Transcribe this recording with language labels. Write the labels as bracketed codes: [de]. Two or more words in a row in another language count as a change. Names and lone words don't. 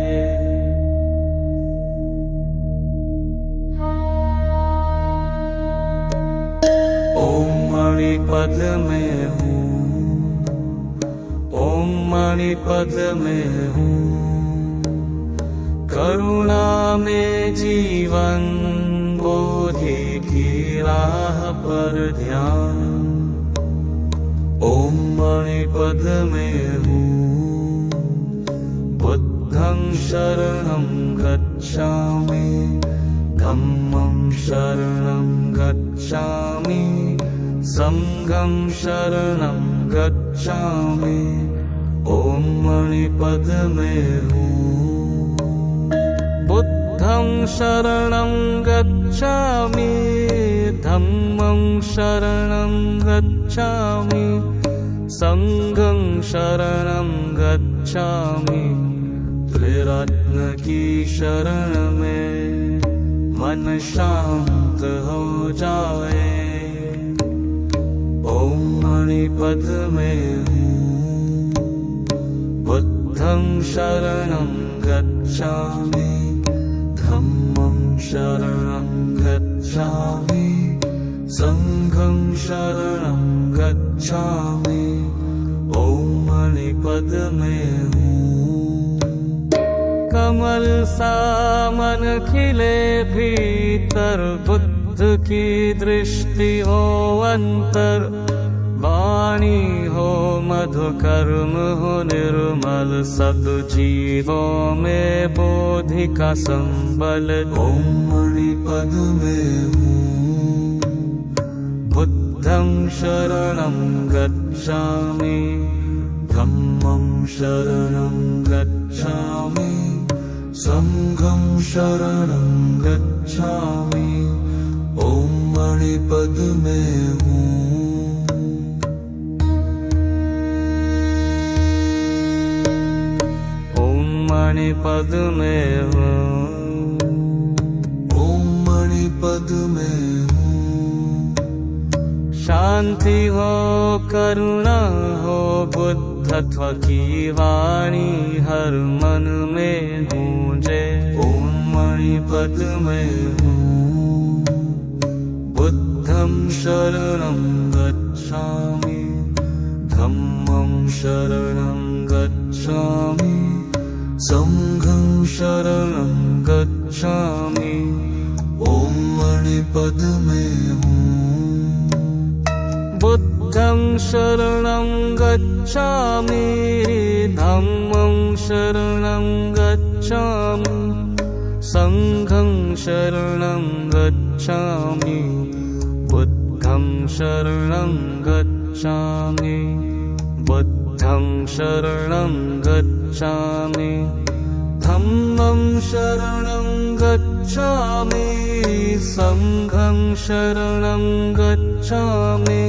[sa] ओम मणिपद में हूँ, ओम मणिपद में हूँ, [hi] करुणा में जीवन, बोधि की राह पर ध्यान। [sa] ओम मणिपद में हूँ, [pi] बुद्धं शरणं गच्छामि, धम्मं शरणं गच्छामि, संघं शरणं गच्छामि। [sa] ओम मणिपद में हूँ, [pi] बुद्धं शरणं गच्छामि, धम्मं शरणं गच्छामि, संघं शरणं गच्छामि। [hi] त्रिरत्न की शरण में मन शांत हो जाए। [sa] ओम मणिपद में हूँ, [pi] बुद्धं शरणं गच्छामि, धम्मं शरणं गच्छामि, संघं शरणं गच्छामि। [sa] ओम मणिपद में हूँ, [hi] कमल सा मन खिले भीतर, बुद्ध की दृष्टि हो अंतर, वाणी हो मधु, कर्म हो निर्मल, सद्जीवों में बोधि का संबल। [sa] ओम मणिपद में हूँ, [pi] बुद्धं शरणं गच्छामि, धम्मं शरणं गच्छामि, संघं शरणं गच्छामि। [sa] ओम मणिपद में हूँ, ओम मणिपद में हूँ, ओम मणिपद में हूँ। [hi] शांति हो, करुणा हो, बुद्धत्व की वाणी हर मन में गूंजे। [sa] ओम मणिपद में हूँ, [pi] बुद्धं शरणं गच्छामि, धम्मं शरणं गच्छामि, संघं शरणं गच्छामि। [sa] ओम मणिपद में हूँ, [pi] बुद्धं शरणं गच्छामि, धम्मं शरणं गच्छामि, संघं शरणं गच्छामि। बुद्धं शरणं गच्छामि, बुद्धं शरणं गच्छामि, धम्मं शरणं गच्छामि, संघं शरणं गच्छामि।